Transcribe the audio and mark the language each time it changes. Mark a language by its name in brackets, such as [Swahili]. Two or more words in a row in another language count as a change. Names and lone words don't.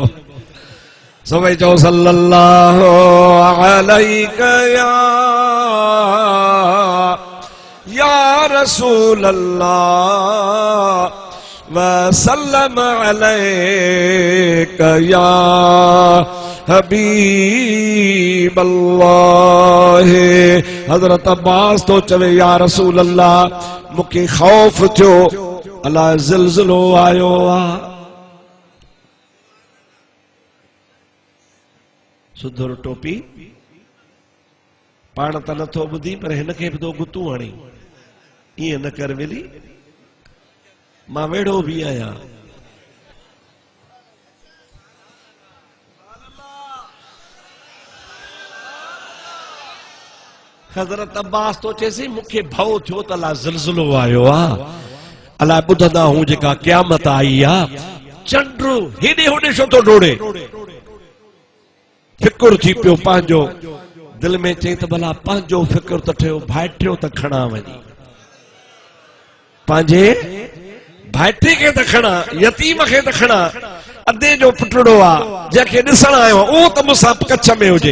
[Arabic] सभई चओ صلى الله عليك يا رسول الله وسلم عليك يا حبيب الله. [Sindhi] हजरत अब्बास तो चवे [Arabic] يا رسول الله [Sindhi] मुखे खौफ थियो अल्लाह ज़िलज़िलो आयो आ। सुधर टोपी पाण त नथो ॿुधी पर हिनखे बि तो गुतू हणी ईअं न कर वेली मां वेड़ो भी आया। हजरत अब्बास तो चेसी मुखे भव थियो त अल्लाह ज़िलज़िलो आयो आ। अल्लाह ॿुधंदा हूं जेका क़यामत आई आ चंड्र हेॾे होॾे छो तो डोड़े फिकुर थी पियो पंहिंजो दिल में चई त भला पंहिंजो फिकुर त ठहियो भाइटियो त खणा वञी पंहिंजे भाइटे खे त खणा यतीम खे त खणा अधे जो पुटड़ो आ जंहिंखे ॾिसण आयो उहो त मूंसां कच्छ में हुजे।